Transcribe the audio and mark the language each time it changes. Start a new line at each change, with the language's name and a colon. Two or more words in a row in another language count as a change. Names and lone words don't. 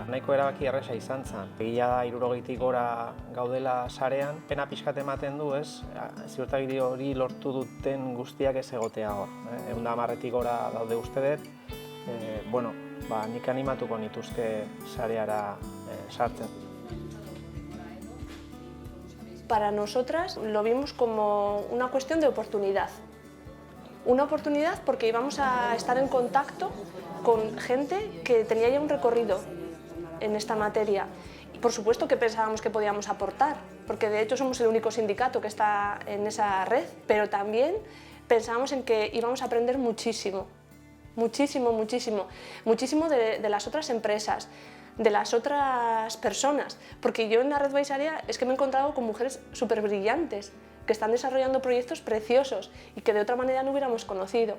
Basque: Nahiko erabaki erresa izan zen. Egia da 60-tik gora gaudela sarean, pena pixkat ematen du, ez? Ziurtagiri hori lortu duten guztiak ez egotea hor. 110-tik gora daude uste dut. Nik animatuko nituzke sareara sartzen.
Spanish: Para nosotras lo vimos como una cuestión de oportunidad. Una oportunidad porque íbamos a estar en contacto con gente que tenía ya un recorrido en esta materia. Y por supuesto que pensábamos que podíamos aportar, porque de hecho somos el único sindicato que está en esa red, pero también pensábamos en que íbamos a aprender muchísimo, muchísimo de las otras empresas, de las otras personas, porque yo en la red Baisarea es que me he encontrado con mujeres súper brillantes, que están desarrollando proyectos preciosos y que de otra manera no hubiéramos conocido.